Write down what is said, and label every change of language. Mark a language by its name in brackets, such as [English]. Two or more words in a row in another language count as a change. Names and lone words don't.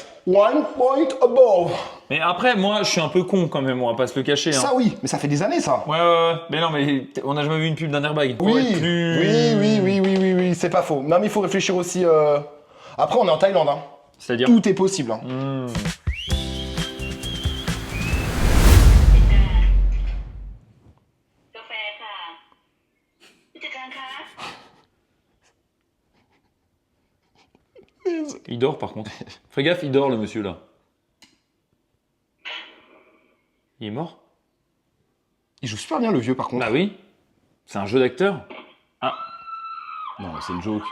[English] 1 point above. [French] Mais après moi je suis un peu con quand même, on va pas se le cacher. Hein. Ça, oui. Mais ça fait des années, ça. Ouais. Mais non mais on a jamais vu une pub d'un airbag. Faut Oui, être plus... oui, c'est pas faux. Non, mais il faut réfléchir aussi. Après, on est en Thaïlande, hein. C'est-à-dire... Tout est possible. Hein. [Thai] กาแฟค่ะผู้จัดการคะ [French] Il dort par contre. Fais gaffe, il dort le monsieur là. Il est mort? Il joue super bien, le vieux, par contre. Bah oui. C'est un jeu d'acteur. Ah, Non, c'est une joke.